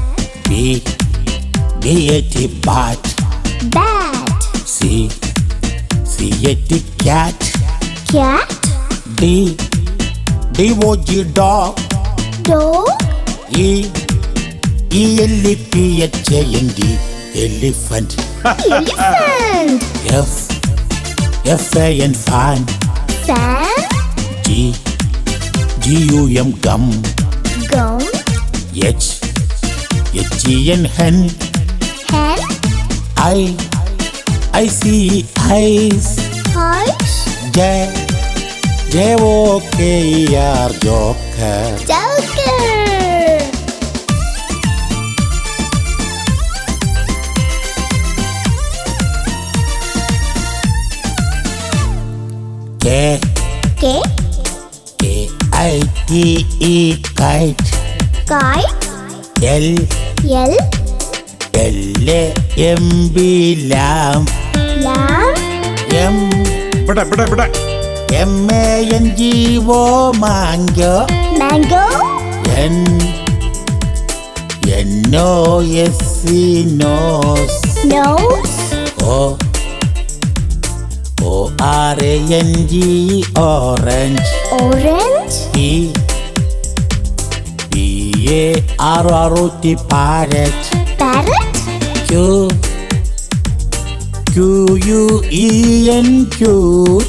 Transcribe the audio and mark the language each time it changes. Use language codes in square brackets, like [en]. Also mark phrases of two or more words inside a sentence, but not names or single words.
[en] B-A-T bat. bat. C-A-T cat. Cat. D-O-G dog. Dog. E-L-E-P-H-A-N-D elephant. Elephant. F-A-N fan. Fan. G-U-M gum. Gum. H-E-N hen. Hen. I-C-eyes. Eyes. J-O-K-E-R joker. Joker. K. K. K-I-T-E kite. Kite. L. L. L-A-M-B lamb. Lamb. M. M-A-N-G-O mango. Mango. N. N-O-S-E nose. Nose. O. O-R-A-N-G orange. Orange. P. P-A-R-R-O-T parrot. Parrot. Q. Q-U-E-N cute.